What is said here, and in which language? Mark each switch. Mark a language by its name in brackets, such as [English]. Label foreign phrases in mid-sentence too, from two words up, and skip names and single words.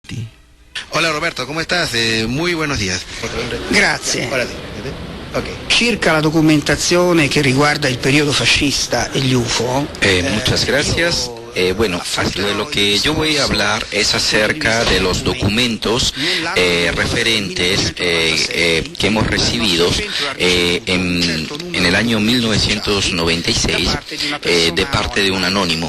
[Spanish] Hola Roberto, ¿cómo estás? Muy buenos días. Grazie. Ahora sí. Okay. [Italian] Circa la documentazione che riguarda il periodo fascista e gli UFO. [Spanish] Muchas gracias. Bueno, de lo que yo voy a hablar es acerca de los documentos referentes que hemos recibido en el año 1996 de parte de un anónimo.